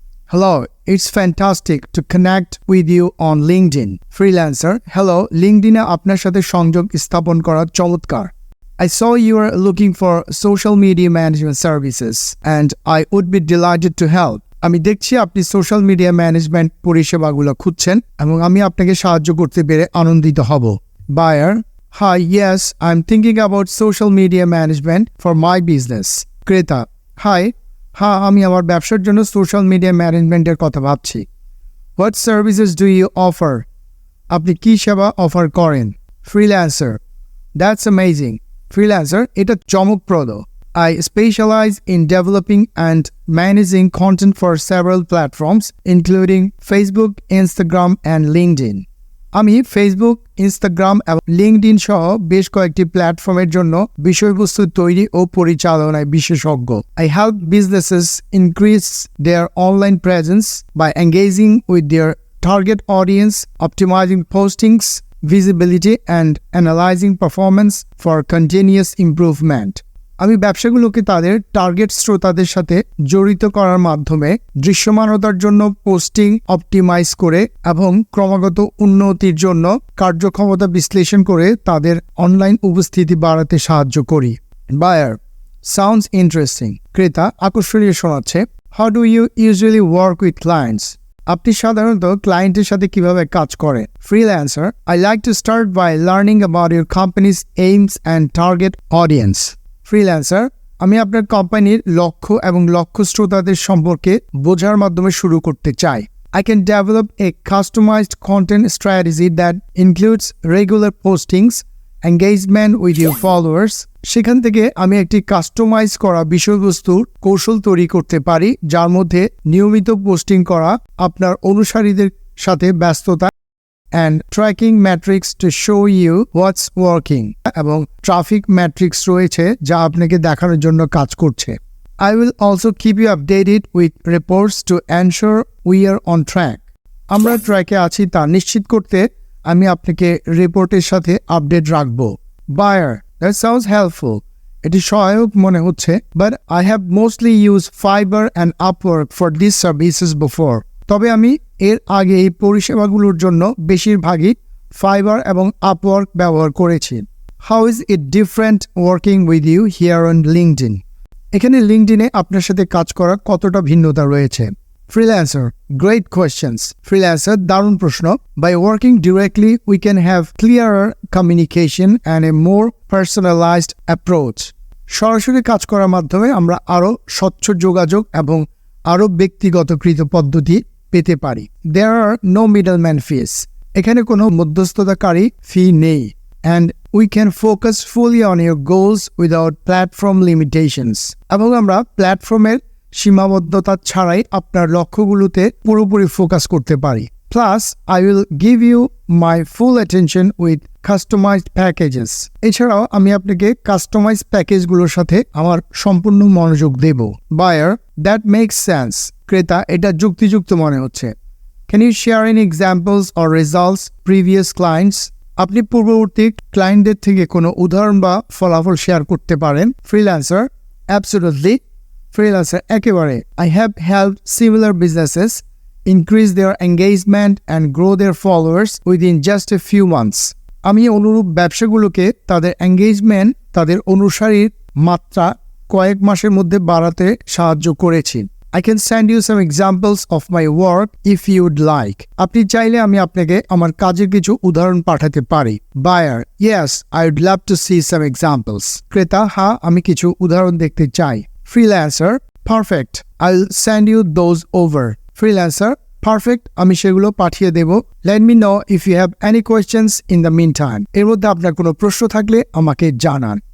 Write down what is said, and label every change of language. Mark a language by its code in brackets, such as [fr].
[en] Hello, it's fantastic to connect with you on LinkedIn. Freelancer. [bn] Hello, LinkedIn এ আপনার সাথে সংযোগ স্থাপন করা চমৎকার. [en] I saw you are looking for social media management services and I would be delighted to help. [bn] আমি দেখছি আপনি social media management পরিষেবাগুলো খুঁজছেন এবং আমি আপনাকে সাহায্য করতে পেরে আনন্দিত হব. [en] Buyer. Hi, yes, I'm thinking about social media management for my business. [bn] ক্রেতা. Hi. হ্যাঁ, আমি আমার ব্যবসার জন্য সোশ্যাল মিডিয়া ম্যানেজমেন্টের কথা ভাবছি. [en] What services do you offer? [bn] আপনি কি সেবা অফার করেন? Freelancer. [en] That's amazing. [bn] Freelancer, এটা চমকপ্রদ. [en] I specialize in developing and managing content for several platforms, including Facebook, Instagram, and LinkedIn. [bn] আমি ফেসবুক, ইনস্টাগ্রাম এবং লিঙ্কডইন সহ বেশ কয়েকটি প্ল্যাটফর্মের জন্য বিষয়বস্তু তৈরি ও পরিচালনায় বিশেষজ্ঞ. [en] I help businesses increase their online presence by engaging with their target audience, optimizing postings, visibility, and analyzing performance for continuous improvement. [bn] আমি ব্যবসাগুলোকে তাদের টার্গেট শ্রোতাদের সাথে জড়িত করার মাধ্যমে দৃশ্যমানতার জন্য পোস্টিং অপটিমাইজ করে এবং ক্রমাগত উন্নতির জন্য কার্যক্ষমতা বিশ্লেষণ করে তাদের অনলাইন উপস্থিতি বাড়াতে সাহায্য করি. [en] Buyer. Sounds interesting. [bn] ক্রেতা. আকর্ষণীয় শোনাচ্ছে. [en] How do you usually work with clients? [bn] আপনি সাধারণত ক্লায়েন্টের সাথে কিভাবে কাজ করেন? [en] Freelancer. I like to start by learning about your company's aims and target audience. Freelancer. [bn] আমি আপনার কোম্পানির লক্ষ্য এবং লক্ষ্য শ্রোতাদের সম্পর্কে বোঝার মাধ্যমে শুরু করতে চাই. [en] I can develop a customized content strategy that includes regular postings, engagement with your followers. [bn] সেখান থেকে আমি একটি কাস্টমাইজ করা বিষয়বস্তুর কৌশল তৈরি করতে পারি, যার মধ্যে নিয়মিত পোস্টিং করা, আপনার অনুসারীদের সাথে ব্যস্ততা, [en] and tracking metrics to show you what's working. [bn] এবং ট্রাফিক ম্যাট্রিক্স রয়েছে যা আপনাকে দেখানোর জন্য কাজ করছে. [en] I will also keep you updated with reports to ensure we are on track. [bn] আমরা ট্র্যাকে আছি তা নিশ্চিত করতে আমি আপনাকে রিপোর্টের সাথে আপডেট রাখব. [en] Buyer. That sounds helpful. [bn] এটি সহায়ক মনে হচ্ছে, [en] but I have mostly used Fiverr and Upwork for these services before. [bn] তবে আমি এর আগে এই পরিষেবাগুলোর জন্য বেশিরভাগই ফাইবার এবং আপওয়ার্ক ব্যবহার করেছি. [en] How is it different working with you here on LinkedIn? [bn] এখানে লিঙ্কডইনে আপনার সাথে কাজ করা কতটা ভিন্নতা রয়েছে? [en] Freelancer. Great questions. Freelancer. [bn] দারুণ প্রশ্ন. [en] By working directly, we can have clearer communication and a more personalized approach. [bn] সরাসরি কাজ করার মাধ্যমে আমরা আরও স্বচ্ছ যোগাযোগ এবং আরও ব্যক্তিগতকৃত পদ্ধতি পেতে পারি. [en] There are no middleman fees. [bn] এখানে কোনো মধ্যস্থতাকারী ফি নেই. [en] And we can focus fully on your goals without platform limitations. [bn] এবং আমরা প্ল্যাটফর্মের সীমাবদ্ধতা ছাড়াই আপনার লক্ষ্যগুলোতে পুরোপুরি ফোকাস করতে পারি. [en] Plus, I will give you my full attention with customized packages. [bn] এছাড়াও আমি আপনাকে কাস্টমাইজ প্যাকেজগুলোর সাথে আমার সম্পূর্ণ মনোযোগ দেব. [en] Buyer. That makes sense. [bn] ক্রেতা. এটা যুক্তিযুক্ত মনে হচ্ছে. [en] Can you share any examples or results previous clients? [bn] আপনি পূর্ববর্তী ক্লায়েন্টদের থেকে কোনো উদাহরণ বা ফলাফল শেয়ার করতে পারেন. [en] Freelancer. Absolutely. Freelancer. [bn] একেবারে. [en] I have helped similar businesses increase their engagement and grow their followers within just a few months. [bn] আমি অনুরূপ ব্যবসাগুলোকে তাদের এঙ্গেজমেন্ট, তাদের অনুসারীর মাত্রা কয়েক মাসের মধ্যে বাড়াতে সাহায্য করেছি. [en] I can send you some examples of my work if you would like. [bn] আপনি চাইলে আমি আপনাকে আমার কাজের কিছু উদাহরণ পাঠাতে পারি. [en] Buyer. Yes, I would love to see some examples. [bn] ক্রেতা. হ্যাঁ, আমি কিছু উদাহরণ দেখতে চাই. Freelancer. Perfect. [en] I'll send you those over. Freelancer. Perfect. [bn] আমি সেগুলো পাঠিয়ে দেব. [en] Let me know if you have any questions in the meantime. [bn] এর মধ্যে আপনার কোনো প্রশ্ন থাকলে আমাকে জানান.